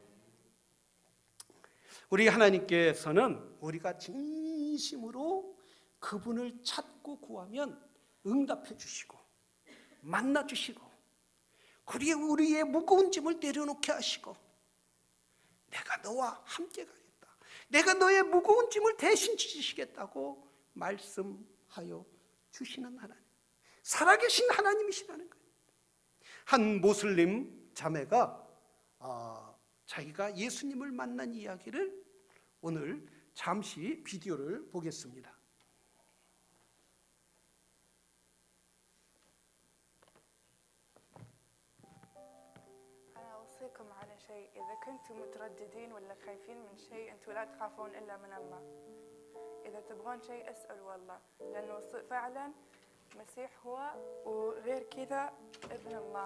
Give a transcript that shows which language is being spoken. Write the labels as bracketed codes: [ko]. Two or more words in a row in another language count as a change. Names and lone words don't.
[ko] 우리 하나님께서는 우리가 진심으로 그분을 찾고 구하면 응답해 주시고 만나 주시고 그리고 우리의 무거운 짐을 내려놓게 하시고 내가 너와 함께 가겠다, 내가 너의 무거운 짐을 대신 지시겠다고 말씀하여 주시는 하나님, 살아계신 하나님이시라는 거예요. 한 모슬림 자매가 자기가 예수님을 만난 이야기를 오늘 잠시 비디오를 보겠습니다. [ar] أوصيكم على شيء إذا كنتم مترددين ولا خايفين من شيء أنتم لا تخافون إلا من الله. إذا تبغون شيء اسألوا الله، لأنه فعلا مسيح هو وغير كذا ابن الله.